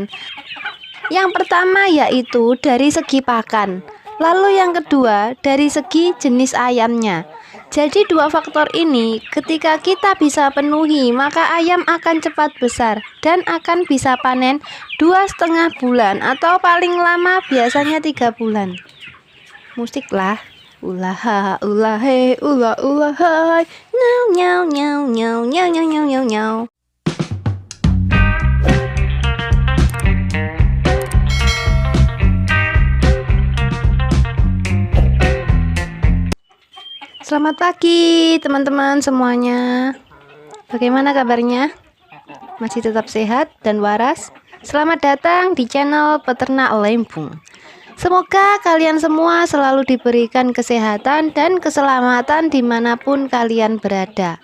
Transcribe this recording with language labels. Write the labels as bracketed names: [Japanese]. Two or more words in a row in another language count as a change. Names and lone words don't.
[Indonesian] Yang pertama yaitu dari segi pakan, lalu yang kedua dari segi jenis ayamnya. Jadi dua faktor ini ketika kita bisa penuhi, maka ayam akan cepat besar dan akan bisa panen 2,5 bulan atau paling lama biasanya 3 bulan. Musik lah. Ulaha ulahe ula ulahai nyau nyau nyau nyau nyau nyau nyau nyau nyau. Selamat pagi teman-teman semuanya. Bagaimana kabarnya? Masih tetap sehat dan waras? Selamat datang di channel Peternak Lempung. Semoga kalian semua selalu diberikan kesehatan dan keselamatan dimanapun kalian berada.